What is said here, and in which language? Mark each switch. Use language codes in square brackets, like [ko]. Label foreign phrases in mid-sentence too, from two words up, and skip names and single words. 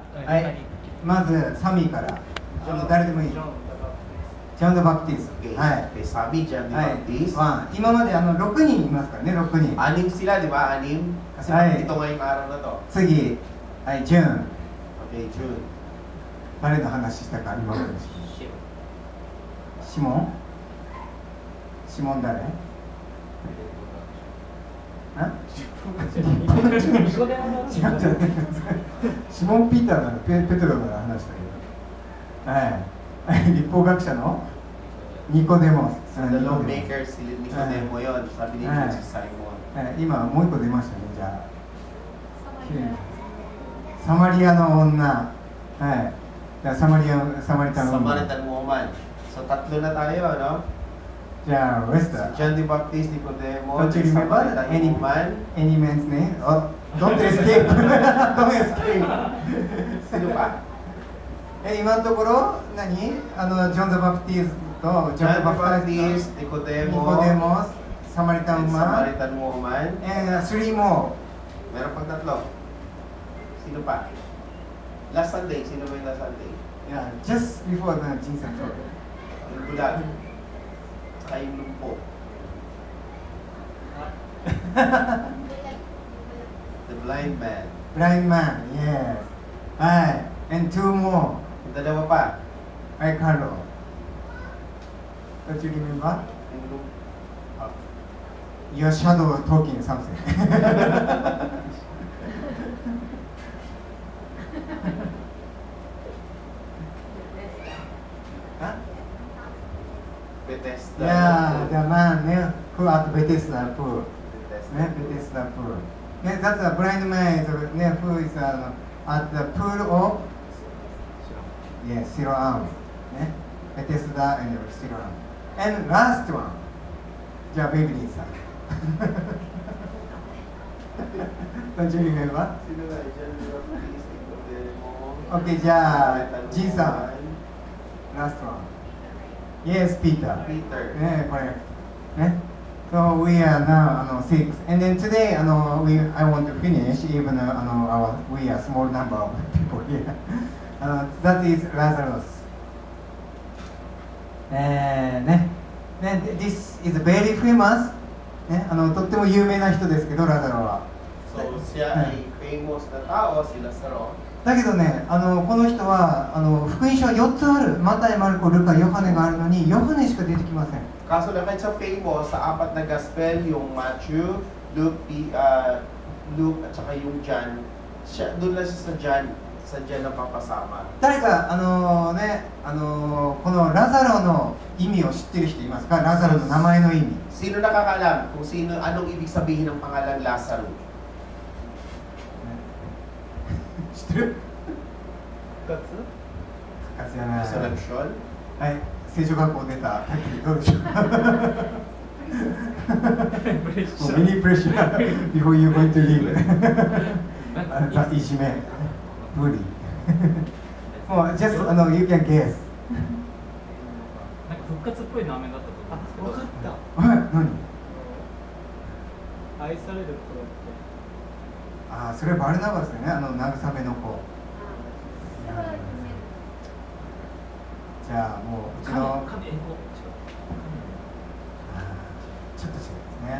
[ja] はい、まずサミーから誰でもいい。ジョン・ザ・バプティスト。はい。 [tl] Sabi John the Baptist. [ja] 今まで6人いますからね、6人。 [tl] Anim sila, di ba? Anim? Kasi ito ngayong araw na to. [ja] 次、はい、ジュン。 [en] Okay, June. [ja] 誰の話したか今まで。シモン？シモン誰？シモン・ピーターならペトロなら話したけど、はい、立法学者のニコデモス。 [en] The lawmaker [tl] si Nicodemo yon, sabi ni Simon. [ja] 今もう一個出ましたね、じゃあ。サマリアの女。 [en] はい。サマリタン woman. [tl] So tatlo na tayo, no? [ja] じゃあ、West. [en] John the Baptist, Nicodemo, Don't you remember any man's name? Oh, don't escape. Don't escape. [tl] Sino pa? [ja] 今のところ何？ジョン・ザ・バプティスト、ジョン・ザ・バプティスト、ニコデモス、 [en] サマリタン woman, and 3 more. [tl] Meron pang tatlo. Sino pa? [en] Last Sunday, [tl] sino ba yung [en] last Sunday? Yeah, just before the Jesus talk. [tl] Yung bulag. Saka yung lumpo. [en] The blind man. Blind man, yes. Right. And 2 more. [tl] Yung dalawa pa. Ay, Carlo. [en] Don't you remember? Your shadow talking something. Bethesda. Yeah, the man who at Bethesda pool. Bethesda pool. That's a blind man who is at the pool of Siloam. Bethesda and Siloam. And last one, [ja] じゃあベイビーさん。 [en] Don't you remember? Okay, じゃあジンさん。Last one. Yes, Peter. Correct. So we are now 6, and then today I want to finish even we are small number of people here. That is Lazarus. This is very famous. [ja] とっても有名な人ですけど、ラザロは。 [tl] So siya ay famous na tao, si Lazaro. [ja] だけどね、この人は福音書は4つある。マタイ、マルコ、ルカ、ヨハネがあるのに、ヨハネしか出てきません。 [tl] Kaso lang siya famous sa 4 na gospel, yung Matthew, Luke at saka yung John. Doon lang siya sa John na papasama. [ja] 誰かこのラザロの意味を知ってる人いますか？ラザロの名前の意味。 Sino nakakaalam kung anong ibig sabihin ng pangalan Lazaro? 知ってる？復活じゃない。 [en] Resurrection? [ja] はい、聖書学校出たタキどうでしょう？ [en] ミニプレッシャー before you going to leave. [ja] いじめ、無理。 [en] もう just you can guess. [ja] なんか復活っぽい名前だったと思う。分かった。はい、何？愛される子って。ああ、それバルナバスね、慰めの子。じゃあもううちのちょっと違うんですね。